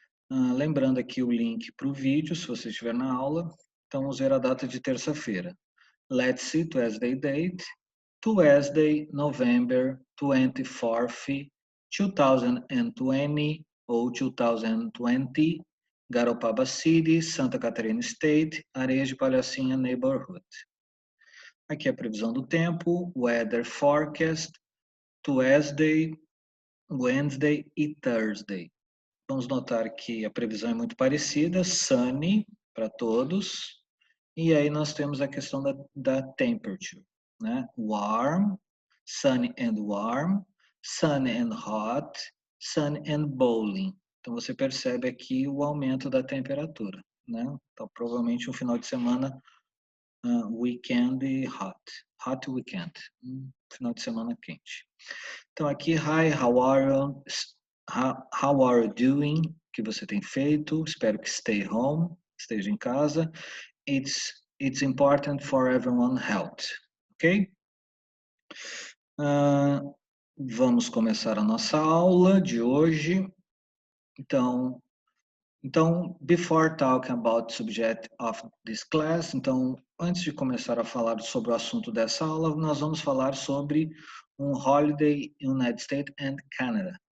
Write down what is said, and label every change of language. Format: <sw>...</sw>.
<pt>Lembrando aqui o link para o vídeo, se você estiver na aula. Então, vamos ver a data de terça-feira.</pt> <en>Let's see, Tuesday date. Tuesday, November 24th, 2020 ou 2020, Garopaba City, Santa Catarina State, Areias de Palhocinha Neighborhood.</en> <pt>Aqui a previsão do tempo,</pt> <en>weather forecast, Tuesday, Wednesday</en> <pt>e Thursday. Vamos notar que a previsão é muito parecida, sunny para todos, e aí nós temos a questão da temperature, né?</pt> <en>Warm, sunny and warm, sunny and hot, sunny and bowling.</en> <pt>Então você percebe aqui o aumento da temperatura, né? Então provavelmente um final de semana</pt> <en>weekend hot weekend,</en> <pt>final de semana quente. Então aqui,</pt> <en>hi, how are you? How are you doing?</en> <pt>O que você tem feito? Espero que</pt> <en>stay home,</en> <pt>esteja em casa.</pt> <en>It's important for everyone's health, ok?</en> <pt>Vamos começar a nossa aula de hoje. Então,</pt> <en>before talking about the subject of this class,</en> <pt>então, antes de começar a falar sobre o assunto dessa aula, nós vamos falar sobre um</pt> <en>holiday in United States and Canada.</en>